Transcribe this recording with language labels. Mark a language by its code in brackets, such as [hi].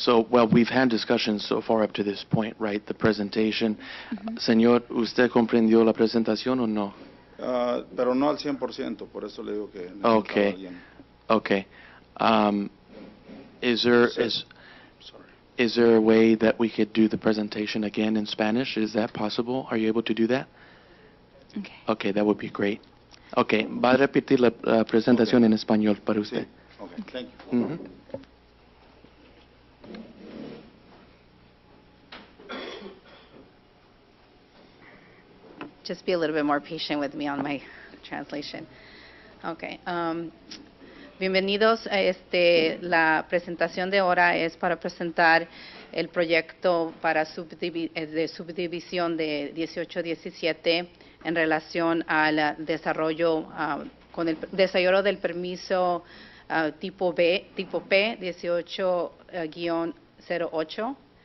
[en] Well, we've had discussions so far up to this point, right? The presentation. [es] Señor, ¿usted comprendió la presentación o no? Pero no al 100%, por eso le digo que necesitaba [en] Okay. [es] alguien. [en] Okay. Is there Sorry. is there a way that we could do the presentation again in Spanish? Is that possible? Are you able to do that? Okay. Okay, that would be great. [es] Okay, va a repetir la presentación en español para Sí. usted. [en] Okay, thank you. Mhm. Just be a little bit more patient with me on my translation. Okay. [es] Bienvenidos a la presentación de ahora es para presentar el proyecto para de subdivisión de 1817 en relación al desarrollo con el desarrollo del permiso tipo P 18-08.